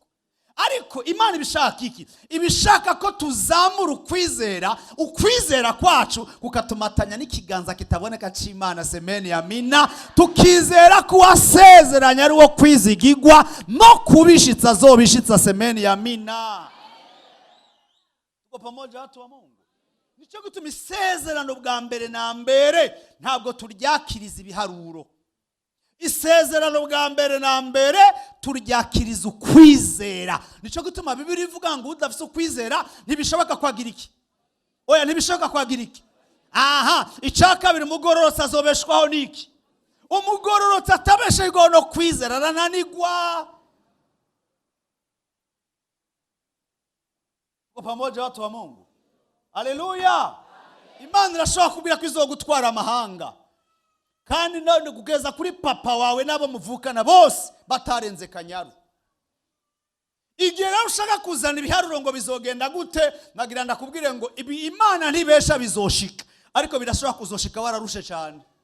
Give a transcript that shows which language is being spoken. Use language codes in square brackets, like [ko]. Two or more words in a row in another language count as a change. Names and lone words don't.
[rn] Ariko Imana ibishaka iki? Ibishaka ko tuzamura ukwizera kwacu kukatumatanya n'ikiganza kitaboneka c'Imana. [sw] Semeni amina. [rn] Tukizera ko wasezeranya ari wo kwizigirwa no kubishitsa zobishitsa. [sw] Semeni amina. Tuko pamoja watu wa Mungu. [rn] Nico gutuma isezerano bwa mbere na mbere ntabwo turyakiriza ibiharuro. Isezerano bwa mbere na mbere turyakiriza ukwizera. Nico gutuma Bibiri ivuga ngo udafise ukwizera ntibishoboka kwagira iki? Oya ntibishoboka kwagira iki? Icya kabiri umugororotsi azobeshwaho niki? Umugororotsi atabeshejweho no kwizera arananigwa. [sw] Kwa pamoja watu wa Mungu. [rn] Haleluya. Imana irashobora kubwira ko izogutwara amahanga. Kandi none kugeza kuri papa wawe nabo muvukana bose batarenze kanyaru. Igihe ushaka kuzana ibiharuro ngo bizogenda gute, nagira ndakubwire ngo Imana ntibesha bizoshika, ariko birashobora kuzoshika wararushe cyane.